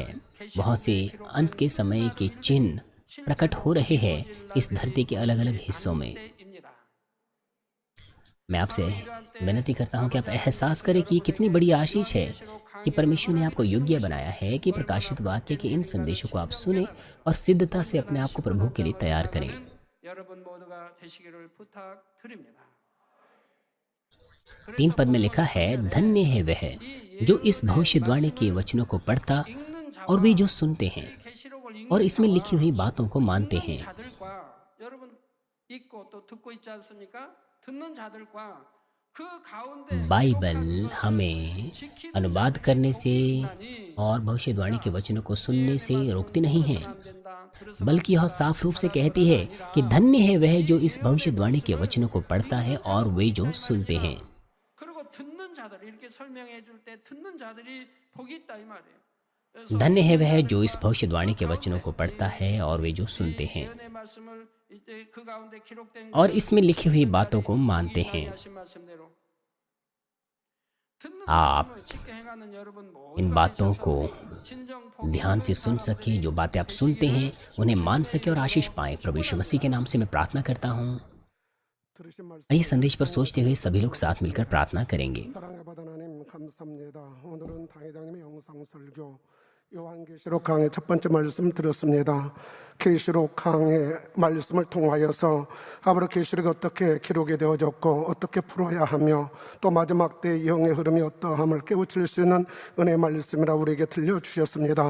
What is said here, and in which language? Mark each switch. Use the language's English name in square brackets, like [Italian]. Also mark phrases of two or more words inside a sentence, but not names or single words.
[Hindi] बहुत से अंत के समय के चिन्ह प्रकट हो रहे हैं इस धरती के अलग अलग हिस्सों में। मैं आपसे विनती करता हूं कि आप एहसास करें कि ये कितनी बड़ी आशीष है कि परमेश्वर ने आपको योग्य बनाया है कि प्रकाशित वाक्य के इन संदेशों को आप सुने और सिद्धता से अपने आप को प्रभु के लिए तैयार करें। [Korean] 여러분 모두가 되시기를 부탁드립니다. [Hindi] 3 पद में लिखा है, धन्य है वह जो इस भविष्यवाणी के वचनों को पढ़ता और वे जो सुनते हैं [Korean] 계시록을 [Hindi] और इसमें लिखी हुई बातों को मानते हैं। [Korean] 자들과 여러분 읽고 또 듣고 있지 않습니까? 듣는 자들과 그 가운데 [Hindi] बाइबल हमें अनुवाद करने से और भविष्यवाणी के वचनों को सुनने से रोकती नहीं है, [Korean] 안 된다. 그래서 [Hindi] बल्कि यह साफ रूप से कहती है कि धन्य है वह जो इस भविष्यवाणी के वचनों को पढ़ता है और वे जो सुनते हैं। [Korean] 그리고 듣는 자들 이렇게 설명해 줄 때 듣는 자들이 복이 있다 이 말이에요. 그래서 [Hindi] धन्य है वह जो इस भविष्यवाणी के वचनों को पढ़ता है और वे जो सुनते हैं [Korean] 예언의 말씀을 이제 그 가운데 기록된 [Hindi] और इसमें लिखी हुई बातों को मानते हैं। [Korean] 하신 말씀대로 듣는 [Hindi] आप [Korean] 말씀을 지켜 행하는 여러분 [Hindi] इन [Korean] 모두가 [Hindi] बातों को [Korean] 되셔서 진정 [Hindi] ध्यान से सुन सके, जो बातें आप सुनते हैं उन्हें मान सके और आशीष पाए। प्रभु यीशु मसीह के नाम से मैं प्रार्थना करता हूँ। [Korean] 들으신 [Hindi] आइए [Korean] 말씀을 [Hindi] संदेश पर सोचते हुए सभी लोग [Korean] 통해서 [Hindi] साथ मिलकर प्रार्थना करेंगे। [Korean] 사랑의 받은 하나님 감사합니다. 오늘은 당회장님의 영상 설교 요한계시록 강의 첫 번째 말씀 들었습니다. 계시록 강의 말씀을 통하여서 앞으로 계시록이 어떻게 기록이 되어졌고 어떻게 풀어야 하며 또 마지막 때 영의 흐름이 어떠함을 깨우칠 수 있는 은혜의 말씀이라 우리에게 들려주셨습니다.